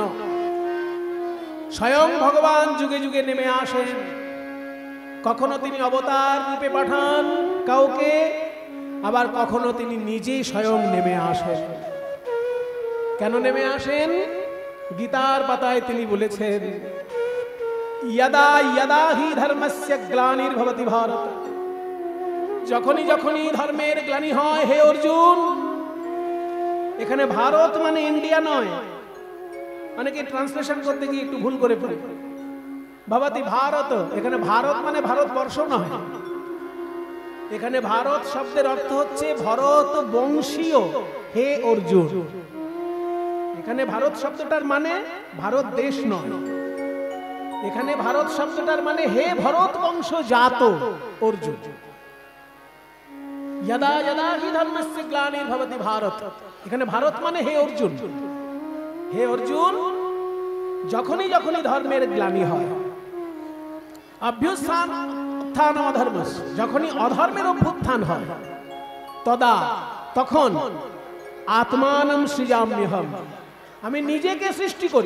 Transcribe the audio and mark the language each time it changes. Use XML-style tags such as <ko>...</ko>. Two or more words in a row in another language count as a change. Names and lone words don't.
<bn>স্বয়ং ভগবান যুগে যুগে নেমে আসেন। কখনো তিনি অবতার রূপে পাঠান কাউকে, আবার কখনো তিনি নিজেই স্বয়ং নেমে আসেন। কেন নেমে আসেন? গীতার পাতায় তিনি বলেছেন,</bn> <sa>यदा यदा हि धर्मस्य ग्लानिर्भवति भारत।</sa> <bn>যখনই যখনই ধর্মের গ্লানি হয় হে অর্জুন। এখানে ভারত মানে ইন্ডিয়া নয়, অনেকে ট্রান্সলেশন করতে গিয়ে একটু ভুল করে ফেলে।</bn> <sa>ভবতি ভারত,</sa> <bn>এখানে ভারত মানে ভারতবর্ষ নয়। এখানে ভারত শব্দের অর্থ হচ্ছে ভরত বংশীয় হে অর্জুন। এখানে ভারত শব্দটার মানে ভারত দেশ নয়, এখানে ভারত শব্দটার মানে হে ভরত বংশ জাত অর্জুন।</bn> <sa>यदा यदा हि धर्मस्य ग्लानिर्भवति भारत,</sa> <bn>এখানে ভারত মানে হে অর্জুন। হে অর্জুন, যখনই যখনই ধর্মের গ্লানি হয়, অভ্যুত্থান অধর্ম, যখনই অধর্মের অভ্যুত্থান হয়, তখন</bn> <sa>আত্মানম সৃজাম্যহম,</sa> <bn>আমি নিজেকে সৃষ্টি করি।</bn>